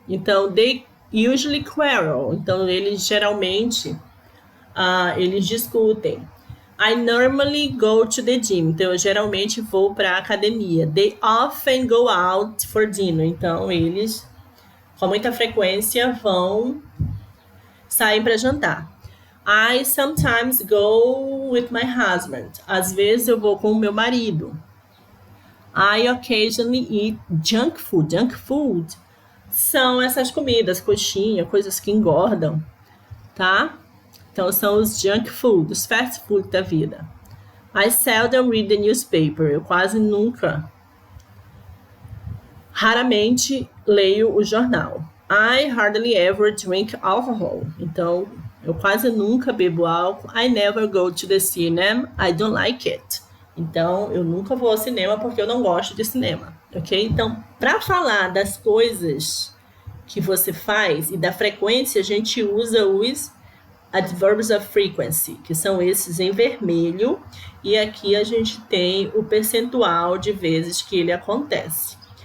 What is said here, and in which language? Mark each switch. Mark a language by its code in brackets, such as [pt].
[en] Então, they usually quarrel. [pt] Então, eles geralmente eles discutem. [en] I normally go to the gym. [pt] Então, eu geralmente vou para a academia. [en] They often go out for dinner. [pt] Então, eles, com muita frequência, vão sair para jantar. [en] I sometimes go with my husband. [pt] Às vezes, eu vou com o meu marido. [en] I occasionally eat junk food. [pt] Junk food são essas comidas, coxinha, coisas que engordam, tá? Então, são os junk food, os fast food da vida. [en] I seldom read the newspaper. [pt] Eu quase nunca, raramente leio o jornal. [en] I hardly ever drink alcohol. [pt] Então, eu quase nunca bebo álcool. [en] I never go to the cinema. I don't like it. [pt] Então, eu nunca vou ao cinema porque eu não gosto de cinema, ok? Então, para falar das coisas que você faz e da frequência, a gente usa os adverbs of frequency, que são esses em vermelho, e aqui a gente tem o percentual de vezes que ele acontece.